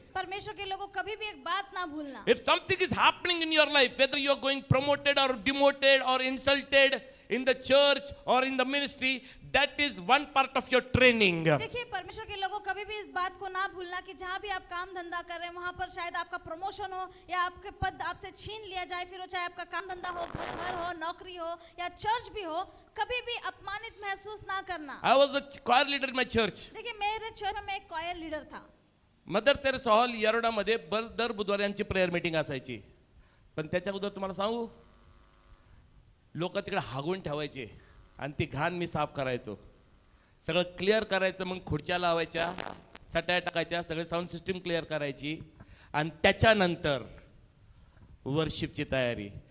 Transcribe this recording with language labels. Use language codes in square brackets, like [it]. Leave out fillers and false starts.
[hi] परमेश्वर के लोगों कभी भी एक बात ना भूलना। [en] If something is happening in your life, whether you are going promoted or demoted or insulted in the church or in the ministry, that is one part of your training. [hi] देखिए परमेश्वर के लोगों कभी भी इस बात को ना भूलना कि जहाँ भी आप काम धंधा कर रहे हैं वहाँ पर शायद आपका प्रमोशन हो या आपके पद आपसे छीन लिया जाए, फिर वो चाहे आपका काम धंधा हो, घर हो, नौकरी हो या चर्च भी हो, कभी भी अपमानित महसूस ना करना। [en] I was the choir leader in my church. [hi] देखिए मेरे चर्च में एक कॉयर लीडर था। [mr] मदर तेरेसा हॉल येरवड्यामध्ये दर बुधवारी यांची प्रेयर मीटिंग असायची. पण त्याच्या अगोदर तुम्हाला सांगू, लोक तिकडे हागून ठेवायचे आणि ती घाण मी साफ करायचो, सगळं क्लिअर करायचं. मग खुर्च्या लावायच्या, चटया टाकायच्या, सगळे साऊंड सिस्टीम क्लिअर करायची आणि त्याच्यानंतर वर्शिपची तयारी.